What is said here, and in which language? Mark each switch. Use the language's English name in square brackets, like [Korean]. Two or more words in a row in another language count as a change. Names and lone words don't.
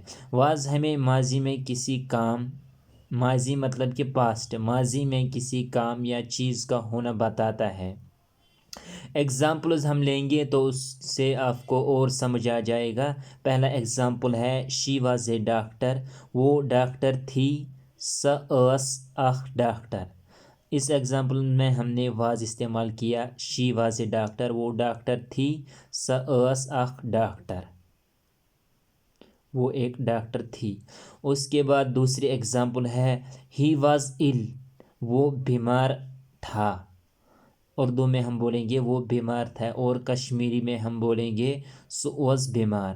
[Urdu] واز ہمیں ماضی میں کسی کام، ماضی مطلب کہ پاسٹ، ماضی میں کسی کام یا چیز کا ہونا بتاتا ہے۔ ایگزامپلز ہم لیں گے تو اس سے آپ کو اور سمجھ آ جائے گا۔ پہلا ایگزامپل ہے [English] She was a doctor, [Urdu] وہ ڈاکٹر تھی۔ [Kashmiri] سا ٲس اکھ ڈاکٹر۔ [Urdu] اس ایگزامپل میں ہم نے واز استعمال کیا۔ [English] She was a doctor, [Urdu] وہ ڈاکٹر تھی۔ [Kashmiri] سا ٲس اکھ ڈاکٹر، [Urdu] وہ ایک ڈاکٹر تھی۔ اس کے بعد دوسری ایگزامپل ہے [English] He was ill, [Urdu] وہ بیمار تھا۔ اردو میں ہم بولیں گے وہ بیمار تھا، اور کشمیری میں ہم بولیں گے [Kashmiri] سو واز بیمار۔